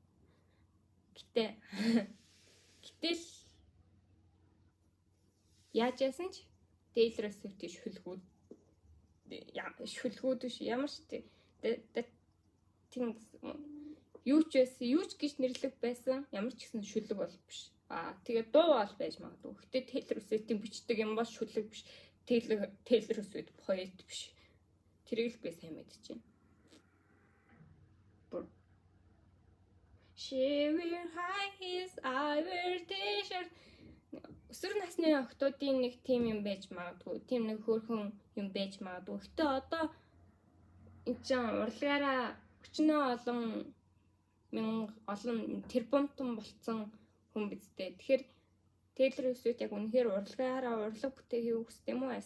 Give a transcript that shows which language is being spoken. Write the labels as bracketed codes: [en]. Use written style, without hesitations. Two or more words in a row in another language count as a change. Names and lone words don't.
[mn] Гэтэл яаж яасан ч Taylor Swift-ийн шүлгүүд биш ямар ч тийм юу ч байсан юу ч гэж нэрлэх байсан ямар ч гэсэн шүлэг бол биш. Тэгээ дуу бол байж магадгүй. Гэтэ Taylor Swift-ийн бичдэг юм бол шүлэг биш. Taylor Swift poet биш. Тэрийг л би сайн мэдчихэв. [en] She will hide his ivory. [mn] Өсвөр насны охтуудын нэг тим юм байж магадгүй. Тим нэг хөөрхөн юм байж магадгүй. Гэтэ одоо энэ ч урлагаараа өчнөө олон тэрбумтон болцсон хүн бидтэй. Тэгэхээр Taylor Swift яг үнэхээр урлагаараа урлаг бүтээхийг хүсдэг юм уу?